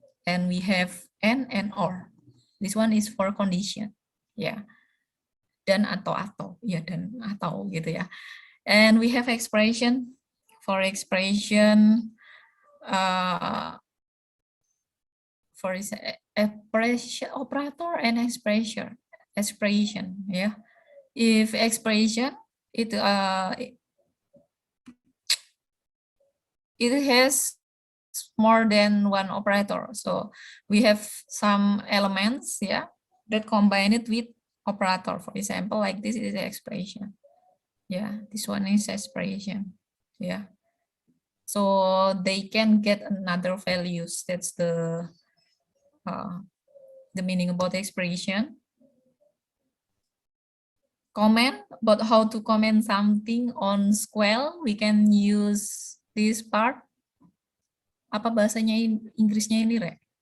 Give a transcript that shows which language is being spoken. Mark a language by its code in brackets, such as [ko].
[en] And we have and or. This one is for condition, yeah. [id] Dan atau, ya, dan atau gitu ya. [en] And we have expression. For expression, for expression, operator and expression, yeah. If expression, it has more than one operator. So we have some elements, yeah, that combine it with operator. For example, like this is the expression. Yeah, this one is expression. Yeah. So they can get another values. That's the meaning about expression. Comment, about how to comment something on SQL, we can use this part. [id] Apa bahasanya Inggrisnya ini, Re?